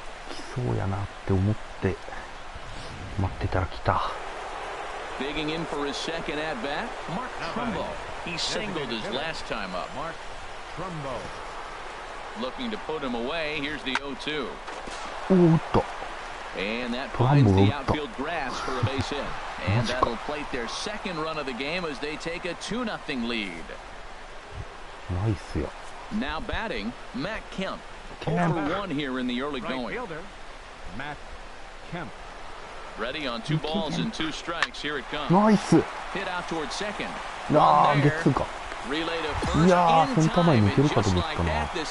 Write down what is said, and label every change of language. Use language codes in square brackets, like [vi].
[ja] 来そうやなって思って待ってたら来た。 [en] Digging in for his second at bat, Mark Trumbo. He singled his last time up. Mark Trumbo. Looking to put him away. Here's the 0-2. [ja] おっと。 [en] And that finds the outfield grass for a base hit. And that'll plate their second run of the game as they take a 2-0 lead. [ja] ナイスや。 [en] Now batting, Matt Kemp. 0-1 here in the early going. Matt Kemp. Ready on 2 balls and 2 strikes. Here it comes. [ja] ナイス。 [en] Hit out toward second. [ja] あー、ゲッツーか。いやー、センター前抜けるかと思ったな。